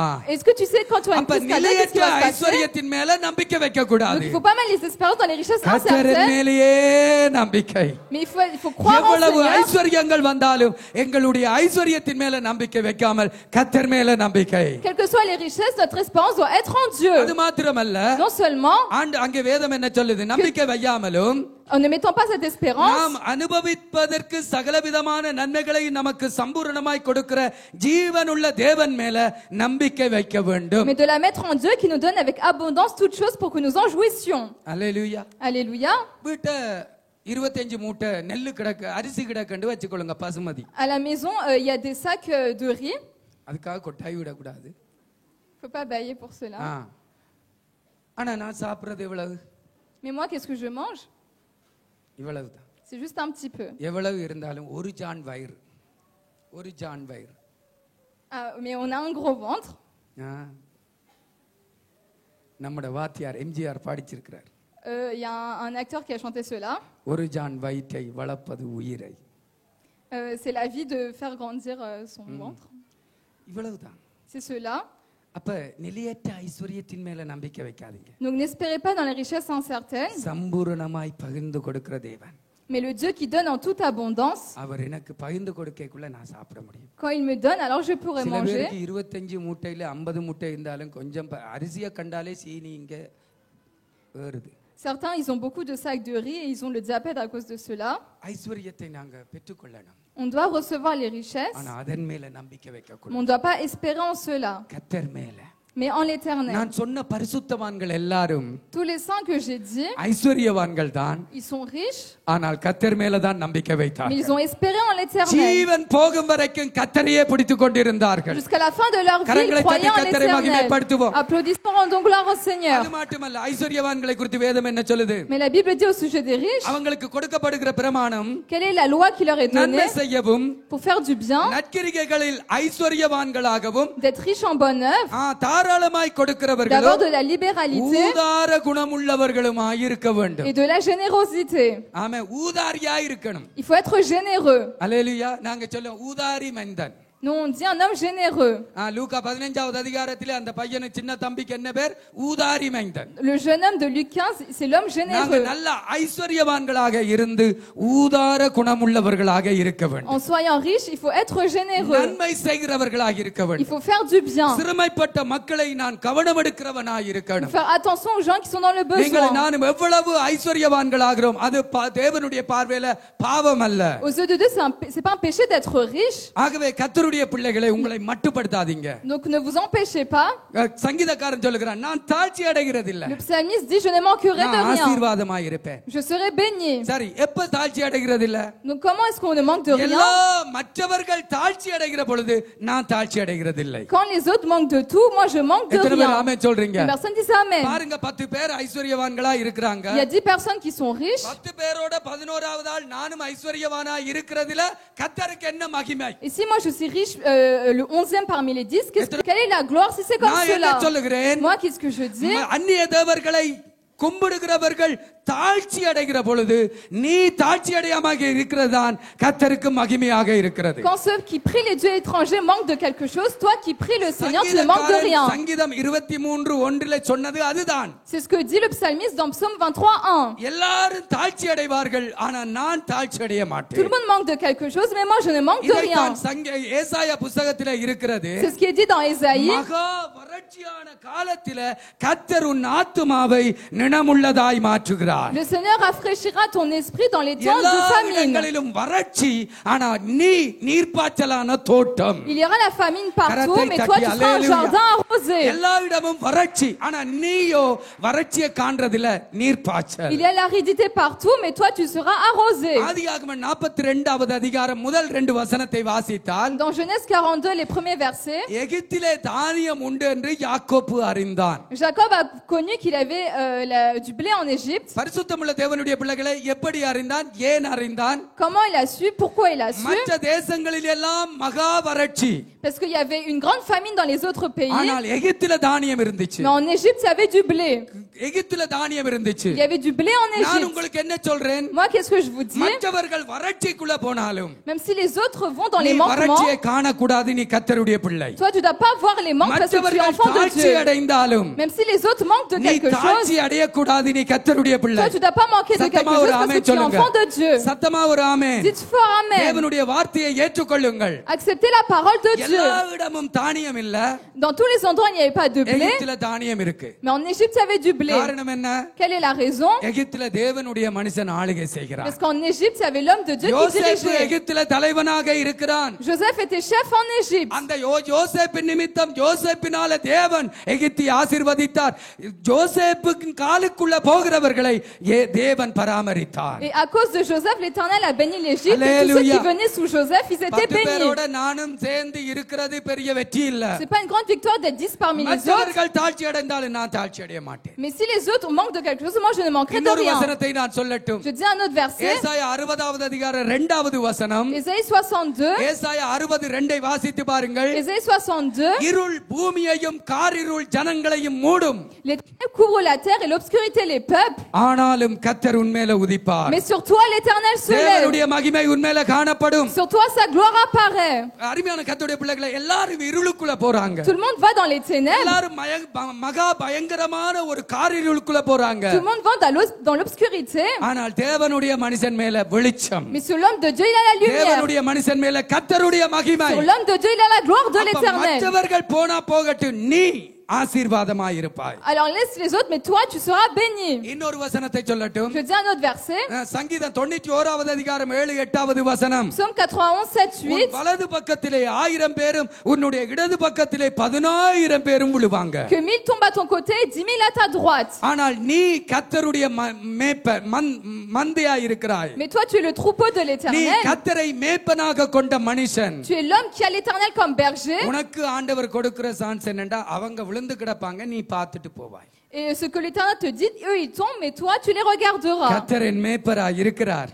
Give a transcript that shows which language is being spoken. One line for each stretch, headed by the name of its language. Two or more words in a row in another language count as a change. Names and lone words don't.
French: Est-ce que tu sais quand tu as une
Tamil: அப்ப
French: crise cardiaque, qu'est-ce qui
Tamil: நிலையற்ற
French: va se passer?
Tamil: ஐஸ்வர்யத்தின் மேல நம்பிக்கை வைக்க கூடாது.
French: Donc il faut pas mettre les espérances dans les richesses
Tamil: கர்த்தரின்
French: incertaines.
Tamil: மேலேயே நம்பிக்கை.
French: Mais il faut croire en
Tamil: எவ்வளவு
French: Seigneur.
Tamil: ஐஸ்வர்யங்கள் வந்தாலும் எங்களுடைய ஐஸ்வர்யத்தின் மேல நம்பிக்கை வைக்க வைக்காமல் கர்த்தர் மேல நம்பிக்கை.
French: Quelles que soient les richesses, notre espérance doit être en Dieu.
Tamil: அது மாத்திரமல்ல,
French: Non seulement,
Tamil: அங்கே வேதம் என்ன சொல்லுது, நம்பிக்கை வையாமலும்
French: en ne mettant pas cette espérance,
Tamil: நாம் அனுபவிப்பதற்கு சகலவிதமான நன்மைகளை நமக்கு சம்பூரணமாய் கொடுக்கிற ஜீவனுள்ள தேவன் மேல நம்பிக்கை வைக்க வேண்டும்.
French: mais de la mettre en Dieu qui nous donne avec abondance toutes choses pour que nous en jouissions.
Tamil: அல்லேலூயா.
French: Alléluia.
Tamil: வீட்டை 25 மூட்டை நெல்லு கிடக்கு, அரிசி கிடக்குன்னு வச்சுக்கொள்ளுங்க, பசுமதி.
French: À la maison, il y a des sacs de riz.
Tamil: அதுக்காக கொட்டாய் விடக்கூடாது.
French: Faut pas bailler pour cela.
Tamil: ஆனா நான் சாப்பிடுறது எவ்வளவு?
French: Mais moi, qu'est-ce que je mange?
Tamil: இவ்வளவுதான்.
French: C'est juste un petit peu.
Tamil: எவ்வளவு இருந்தாலும் ஒரு ஜான் வயிறு, ஒரு ஜான் வயிறு.
French: Mais on a un gros ventre.
Tamil: நம்முடைய வாத்தியார் எம்ஜிஆர் பாடிச்சிருக்கிறார்.
French: Il y a un acteur qui a chanté cela.
Tamil: ஒரு ஜான் வயிற்றை வளர்ப்பது உயிரை.
French: C'est la vie de faire grandir son ventre.
Tamil: இவ்வளவுதான்.
French: C'est cela.
Tamil: அப்ப நிலையற்ற ஐஸ்வரியத்தின் மேல நம்பிக்கை வைக்காதீங்க.
French: Donc n'espérez pas dans les richesses incertaines.
Tamil: சம்பூரணமாய் பகிர்ந்து கொடுக்கிற தேவன்.
French: Mais le Dieu qui donne en toute abondance.
Tamil: அவர் எனக்கு பகிர்ந்து கொடுக்கக்குள்ள நான் சாப்பிட முடியும்.
French: Quand il me donne, alors je pourrai
Tamil: சில
French: manger.
Tamil: பேருக்கு 25 மூட்டையில 50 மூட்டை இருந்தாலும் கொஞ்சம் அரிசியை கண்டாலே சீனி இங்க ஏறுது.
French: Certains, ils ont beaucoup de sacs de riz et ils ont le diabète à cause de cela.
Tamil: ஐஸ்வரியத்தை நாங்க பெற்றுக்கொள்ளணும்.
French: On doit recevoir les richesses,
Tamil: ஆனா அதன் மேல நம்பிக்கை வைக்க
French: mais on
Tamil: கூடாது.
French: ne doit pas espérer en cela,
Tamil: கர்த்தர் மேல.
French: mais en l'éternel.
Tamil: நான் சொன்ன பரிசுத்தவான்கள் எல்லாரும்
French: Tous les saints que j'ai dit,
Tamil: ஐஸ்வரியவான்கள் தான்,
French: ils sont riches,
Tamil: ஆனால் கர்த்தர் மேல தான் நம்பிக்கை
French: mais
Tamil: வைத்தார்கள்.
French: ils ont espéré en l'éternel.
Tamil: ஜீவன் போகும் வரைக்கும் கர்த்தரையே பிடித்துக் கொண்டிருந்தார்கள்.
French: Jusqu'à la fin de leur vie, ils
Tamil: கரங்களை
French: croyaient
Tamil: தட்டி
French: en
Tamil: கர்த்தரை
French: l'éternel.
Tamil: மகிமைப்படுத்துவோம்.
French: Applaudissons, rendons gloire au Seigneur.
Tamil: அது மட்டுமல்ல, ஐஸ்வரியவான்களை குறித்து வேதம் என்ன சொல்லுது?
French: Mais la Bible dit au sujet des riches,
Tamil: அவங்களுக்கு கொடுக்கப்படுகிற பிரமாணம்
French: quelle est la loi qui leur est
Tamil: நன்மை
French: donnée
Tamil: செய்யவும்
French: pour faire du bien,
Tamil: நற்கிரிகைகளில் ஐஸ்வரியவான்களாகவும்
French: d'être riches en bonne œuvre,
Tamil: தாராளமாய்
French: d'avoir
Tamil: கொடுக்கிறவர்களும்
French: de la libéralité
Tamil: ஊதார குணமுள்ளவர்களுமாய் இருக்க வேண்டும்.
French: et de la générosité.
Tamil: ஆமென். ஊதாரியாய் இருக்கணும்.
French: Il faut être généreux.
Tamil: அல்லேலூயா. நாங்க சொல்லுவோம் ஊதாரி மனிதன்.
French: Nous, on dit un homme généreux.
Tamil: லூக்கா 15வது அதிகாரத்திலே அந்த பையனு சின்ன தம்பிக்கு என்ன பேர்? ஊதாரி மனிதன்.
French: Le jeune homme de Luc 15, c'est l'homme
Tamil: நாங்க
French: généreux.
Tamil: நல்ல ஐஸ்வரியவான்களாக இருந்து ஊதார குணமுள்ளவர்களாக இருக்க வேண்டும்.
French: En soyant riche, il faut être généreux.
Tamil: நன்மை செய்கிறவர்களாக இருக்க
French: Il
Tamil: வேண்டும்.
French: faut faire du bien.
Tamil: சிறுமைப்பட்ட மக்களை நான் கவனம் எடுக்கிறவனாய் இருக்கணும்.
French: Faire attention aux gens qui sont dans le
Tamil: நீங்கள்
French: besoin.
Tamil: நானும் எவ்வளவு ஐஸ்வரியவான்களாகிறோம் அது தேவனுடைய பார்வையில பாவம் அல்ல.
French: Aux yeux de Dieu, c'est pas un péché d'être riche.
Tamil: ஆகவே கர்த்தருடைய பிள்ளைகளை உங்களை மட்டுப்படுத்தாதீங்க.
French: Donc ne vous empêchez pas.
Tamil: சங்கீதக்காரன் சொல்லுகிறான், நான் தாழ்ச்சி அடைகிறது இல்ல,
French: Le psalmiste dit, je ne manquerai de
Tamil: நான்
French: rien.
Tamil: ஆசீர்வாதமாய் இருப்பேன்.
French: Je serai béni.
Tamil: சரி, எப்ப தாழ்ச்சி அடைகிறது இல்ல?
French: Donc comment est-ce qu'on ne manque de rien?
Tamil: எல்லா மற்றவர்கள் தாழ்ச்சி அடைகிற பொழுது நான் தாழ்ச்சி அடைகிறது இல்லை.
French: Quand les autres manquent de tout, moi je manque de
Tamil: எத்தனை பேர்
French: rien.
Tamil: ஆமென் சொல்றீங்க?
French: Personne dit amen.
Tamil: பாருங்க, 10 பேர் ஐஸ்வரியவான்களா இருக்கிறாங்க.
French: Il y a 10 personnes qui sont riches.
Tamil: 10 பேரோட 11வது ஆள் நானும் ஐஸ்வரியவானா இருக்கிறதுல கர்த்தருக்கு என்ன மகிமை?
French: Et si moi je suis riche, le 11e parmi les 10, quelle est la gloire si c'est comme
Tamil: நான் என்ன
French: cela?
Tamil: சொல்லுகிறேன்?
French: Moi, qu'est-ce que je dis?
Tamil: அந்நிய தேவர்களை கும்பிடுகிறவர்கள் தாழ்ச்சி அடைகிற பொழுது நீ தாழ்ச்சி அடையாம இருக்கிறதான் கர்த்தருக்கு மகிமையாக இருக்கிறது.
French: Quand ceux qui prient les dieux étrangers manquent de quelque chose, toi qui pries le Seigneur, tu ne manques de rien.
Tamil: சங்கீதம் 23:1 சொன்னது அதுதான்.
French: C'est ce que dit le psalmiste dans Psaume 23:1.
Tamil: எல்லாரும் தாழ்ச்சி அடைவார்கள், ஆனா நான் தாழ்ச்சி அடைய
French: Tout
Tamil: மாட்டேன்.
French: le monde manque de quelque chose, mais moi je ne manque de rien.
Tamil: ஏசாயா புத்தகத்திலே இருக்கிறது.
French: C'est ce qui est dit dans Ésaïe.
Tamil: மகா வறட்சியான காலத்திலே கர்த்தர் உன் ஆத்துமாவை நிணமுள்ளதாய் மாற்றுகிறார்.
French: Le Seigneur rafraîchira ton esprit dans les temps de famine.
Tamil: வறட்சி, ஆனா நீ நீர்ப்பாய்ச்சலான தோட்டம்.
French: Il y aura la famine partout, mais toi tu seras un jardin arrosé.
Tamil: எல்லா இடமும் வறட்சி, ஆனா நீயோ வறட்சியை காண்றதில்ல, நீர்ப்பாய்ச்சல்.
French: Il y a l'aridité partout, mais toi tu seras arrosé.
Tamil: ஆதியாகமம் 42வது அதிகாரம் முதல் 2 வசனத்தை வாசித்தால்,
French: Dans Genèse 42, les premiers versets,
Tamil: எகிப்திலே தானியம் உண்டு என்று யாக்கோபு அறிந்தான்.
French: Jacob a connu qu'il avait du blé en Égypte.
Tamil: பரிசுத்தமுள்ள தேவனுடைய பிள்ளைகளை எப்படி அறிந்தான்? ஏன் அறிந்தான்?
French: Comment il a su? Pourquoi il a su?
Tamil: மற்ற தேசங்களில் எல்லாம் மகா வறட்சி,
French: Parce qu'il y avait une grande famine dans les autres pays.
Tamil: ஆனால் எகிப்தில தானியம் இருந்துச்சு. Mais en Égypte, il y avait du blé. எகிப்துல தானியம் இருந்துச்சு.
French: Il y avait du blé en
Tamil: நான்
French: Égypte.
Tamil: உங்களுக்கு என்ன சொல்றேன்?
French: Moi, qu'est-ce que je vous dis?
Tamil: மற்றவர்கள் வறட்சிக்குள்ள போனாலும்
French: Même si les autres vont dans
Tamil: நீ
French: les manquements,
Tamil: வறட்சியை காணக்கூடாது, நீ கர்த்தருடைய பிள்ளை.
French: toi, tu dois pas voir les manques parce que tu es
Tamil: மற்றவர்கள்
French: enfant de
Tamil: தாழ்ச்சி
French: Dieu.
Tamil: அடைந்தாலும்
French: Même si les autres manquent de
Tamil: நீ
French: quelque chose,
Tamil: தாழ்ச்சி அடையக்கூடாது, நீ கர்த்தருடைய பிள்ளை.
French: toi, tu dois pas manquer de quelque
Tamil: சத்தமா
French: chose
Tamil: ஒரு
French: parce
Tamil: ஆமென்
French: que tu es
Tamil: சொல்லுங்க.
French: enfant de Dieu.
Tamil: சத்தமா ஒரு ஆமென்.
French: Dites fort Amen.
Tamil: தேவனுடைய வார்த்தையை ஏற்றுக்கொள்ளுங்கள்.
French: Acceptez la parole de Dieu.
Tamil: எல்லா இடமும் தானியம் இல்ல.
French: Dans tous les endroits, il n'y avait pas de blé,
Tamil: எகிப்துல தானியம் இருக்கு.
French: mais en Égypte, il y avait du blé.
Tamil: காரணம் என்ன?
French: Quelle est la raison?
Tamil: எகிப்துல தேவனுடைய மனுஷன் ஆளுகை செய்கிறார்.
French: Parce qu'en Égypte, il y avait l'homme de Dieu qui
Tamil: யோசேப்பு
French: dirigeait.
Tamil: எகிப்துல தலைவனாக இருக்கிறான்.
French: Joseph était chef en Égypte.
Tamil: அந்த யோசேப்பின் நிமித்தம் யோசேப்பினால தேவன் எகிப்தை ஆசீர்வதித்தார். யோசேப்புக்கு காலுக்குள்ள போகிறவர்களை தேவன் பராமரித்தார்.
French: Et à cause de Joseph, l'Éternel a béni l'Égypte. Et tous ceux Alléluia. qui venaient sous Joseph, ils étaient 10 bénis.
Tamil: பேரோட நானும் சேர்ந்து இருக்கிறது பெரிய வெற்றி இல்ல.
French: C'est pas une grande victoire d'être 10 parmi les autres.
Tamil: மற்றவர்கள் தாழ்ச்சி அடைந்தாலும் நான் தாழ்ச்சி அடைய மாட்டேன்.
French: Mais si les autres manquent de quelque chose, moi je ne manquerai de
Tamil: இன்னொரு
French: rien.
Tamil: வசனத்தை நான் சொல்லட்டும்.
French: Je dis un autre verset.
Tamil: ஏசாயா 60வது அதிகாரம் 2வது வசனம்.
French: Ésaïe 62.
Tamil: ஏசாயா 60:2 வாசித்து பாருங்கள்.
French: Ésaïe 62.
Tamil: இருள் பூமியையும் காரிருள் ஜனங்களையும் மூடும்.
French: Les ténèbres couvrent la terre et l'obscurité les peuples.
Tamil: ஆனாலும் கர்த்தர் உன்மேல உதிப்பார்.
French: Mais sur toi l'Éternel se lève.
Tamil: தேவனுடைய மகிமை உன்மேல காணப்படும்.
French: Sur toi sa gloire apparaît.
Tamil: அருமையான கர்த்தருடைய பிள்ளைகளை எல்லாரும் இருளுக்குள்ள போறாங்க.
French: Tout le monde va dans les ténèbres.
Tamil: எல்லாரும் மகா பயங்கரமான ஒரு காரிருளுக்குள்ள போறாங்க.
French: Tout le monde va dans l'obscurité.
Tamil: ஆனால் தேவனுடைய மனுஷன் மேல வெளிச்சம்.
French: Mais sur l'homme de Dieu, il a la lumière.
Tamil: தேவனுடைய மனுஷன் மேல கர்த்தருடைய மகிமை.
French: Sur l'homme de Dieu, il a la gloire de
Tamil: அப்ப
French: l'Éternel.
Tamil: மற்றவர்கள் போனா போகட்டும், நீ ஆசீர்வாதமாய் இருப்பாய்.
French: Alors laisse les autres, mais toi tu seras béni.
Tamil: இன்னொரு வசனத்தை சொல்லட்டும்.
French: Je dis un autre verset.
Tamil: சங்கீதம் 91வது அதிகாரம் 7-8வது வசனம்.
French: Psaume 91, 7,
Tamil: உன்
French: 8.
Tamil: வலது பக்கத்திலே 1000 பேரும் உன்னுடைய இடது பக்கத்திலே 10000 பேரும் விழுவாங்க.
French: Que 1000 tombent à ton côté et 10 000 à ta droite.
Tamil: ஆனால் நீ கர்த்தருடைய மேய்ப்பர் மந்தையாய் இருக்கிறாய்.
French: Mais toi tu es le troupeau de
Tamil: நீ
French: l'Éternel.
Tamil: கர்த்தரை மேய்ப்பனாக கொண்ட மனுஷன்.
French: Tu es l'homme qui a l'Éternel comme berger.
Tamil: உனக்கு ஆண்டவர் கொடுக்கிற சான்ஸ் என்னடா, அவங்க விழுந்து கிடப்பாங்க, நீ பார்த்துட்டு போவாய்.
French: Et ce que l'Éternel te dit, eux ils tombent, mais toi tu les regarderas.
Tamil: கர்த்தரின் மேய்ப்பராய் இருக்கிறார்.